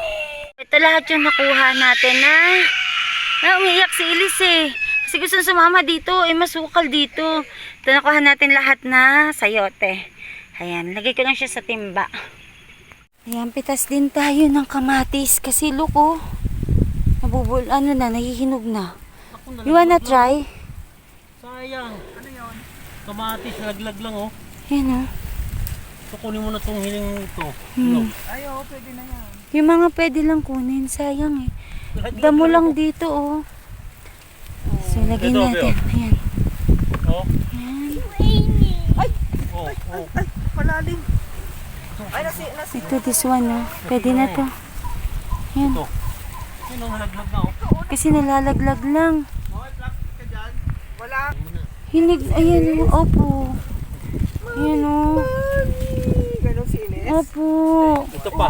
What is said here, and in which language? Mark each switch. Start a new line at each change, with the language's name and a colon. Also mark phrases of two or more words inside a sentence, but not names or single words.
Filipino: Ito lahat yung nakuha natin na umiiyak si Elise eh. Kasi gusto sumama dito. Masukal dito. Ito nakuha natin lahat na sayote. Ayan, lagay ko lang siya sa timba. Ayan, pitas din tayo ng kamatis. Kasi look oh. Nahihinog na.
English: You wanna try?
Filipino: Sayang. Ano yun? Kamatis, laglag lang oh. Ayan oh. So, kunin mo na itong hiling ito. Ay, oo, pwede na yan. Yung mga pwede lang kunin, sayang eh. Damo lang dito oh. So, lagay Ito, natin. Ayan. Oh. Ayan. Ay! Oh, oh. Ay, malalim. Ay, Ito,
English: this one
Filipino: oh. Pwede na to. Ayan. Ito. Yun ang nalaglag na oh. Kasi nalalaglag lang. Wala. Hinig, ayan oh. Opo. Ayan oh. Ganun sinis. Opo. Ito pa.